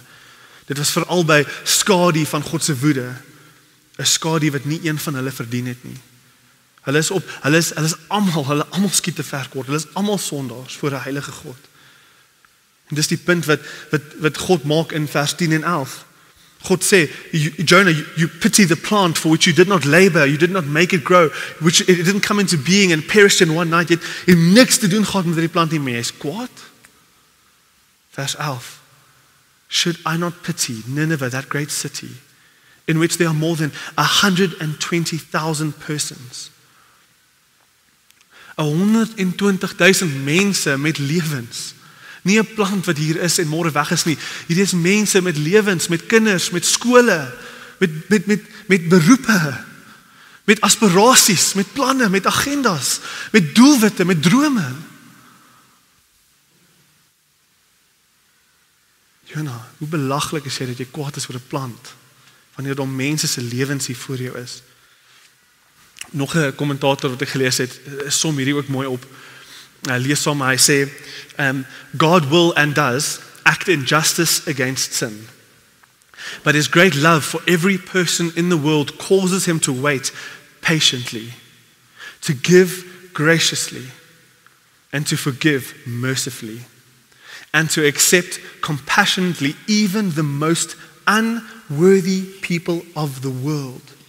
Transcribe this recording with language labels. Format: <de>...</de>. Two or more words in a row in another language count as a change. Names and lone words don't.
<af>Dit was veral by skadu van God se woede, 'n skadu wat nie een van hulle verdien het nie. Hulle is almal skiet te ver kort. Hulle is almal sondaars voor 'n heilige God. En dis die punt wat God maak in vers 10 en 11. God sê,</af> <en>Jonah, you pity the plant for which you did not labor, you did not make it grow, which it didn't come into being and perished in one night,</en> <af>jy niks te doen gehad met die plant nie, maar jy is kwaad. Vers 11.</af> <en>Should I not pity Nineveh, that great city, in which there are more than 120,000 persons?</en> <af>120,000 mense met lewens. Nie 'n plant wat hier is en môre weg is nie. Hierdie is mense met lewens, met kinders, met skole, met beroepe, met aspirasies, met planne, met agendas, met doelwitte, met drome. Jona, hoe belaglik is jy dat jy kwaad is oor 'n plant, wanneer daar mense se lewens hier voor jou is. Nog 'n kommentator wat ek gelees het, som hierdie ook mooi op. Lees saam, hy sê,</af> <en>God will and does act in justice against sin. But his great love for every person in the world causes him to wait patiently, to give graciously, and to forgive mercifully, and to accept compassionately even the most unworthy people of the world.</en>